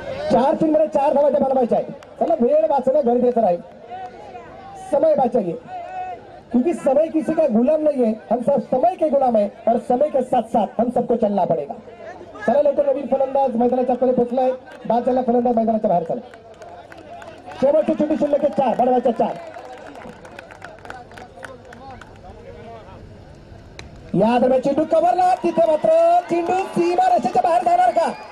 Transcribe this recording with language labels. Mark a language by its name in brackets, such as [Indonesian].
[Marathi] चार चेंडूमध्ये 4 धावा बनवायच्या आहेत. चला वेळ वाचणं गरजेचं राहील. [Hindi] समय वाचाइए क्योंकि समय किसी का गुलाम नहीं है. हम सब समय के गुलाम है और समय के साथ साथ हम सबको चलना पड़ेगा. [Marathi] चला लवकर नवीन फलंदाज मैदानाच्या आतमध्ये पोहोचलाय. बाद झाला फलंदाज मैदानाच्या बाहेर चला. शेवटचे चेंडू शिल्लक 4 बनवायच्या 4. या दरम्यान चेंडू कव्हरला. तिथे मात्र चेंडू सीमारेषेच्या बाहेर जाणार का?